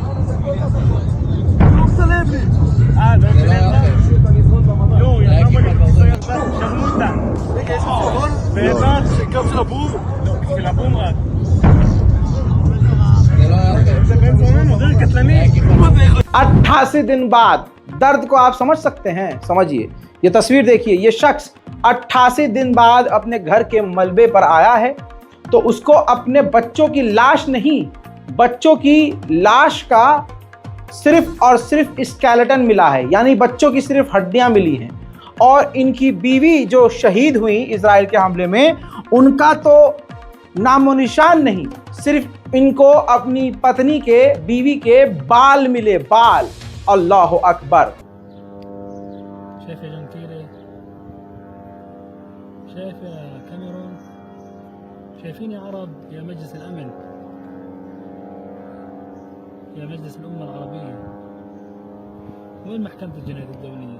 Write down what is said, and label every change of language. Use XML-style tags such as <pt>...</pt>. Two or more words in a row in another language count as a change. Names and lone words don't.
<he>לא מצלם לי! לא מצלם לך? יואו, יאללה, שרמו אותה. רגע, יש לך סרטון? בטח, שקו של הבום? לא, בשביל הבום רק. זה בן זוננו, דרך קטלני.</he> <hi>88 दिन बाद दर्द को आप समझ सकते हैं। समझिए, ये तस्वीर देखिए। ये शख्स 88 दिन बाद अपने घर के मलबे पर आया है, तो उसको अपने बच्चों की लाश नहीं, बच्चों की लाश का सिर्फ और सिर्फ स्केलेटन मिला है, यानी बच्चों की सिर्फ हड्डियां मिली हैं। और इनकी बीवी जो शहीद हुई इजराइल के हमले में, उनका तो नामो निशान नहीं, सिर्फ इनको अपनी पत्नी के, बीवी के बाल मिले, बाल।</hi> <ar>الله أكبر. شايف يا جنكيري، شايف يا كاميرون، شايفين يا عرب، يا مجلس الأمن، يا مجلس الأمة العربية، وين محكمة الجنايات الدولية؟</ar>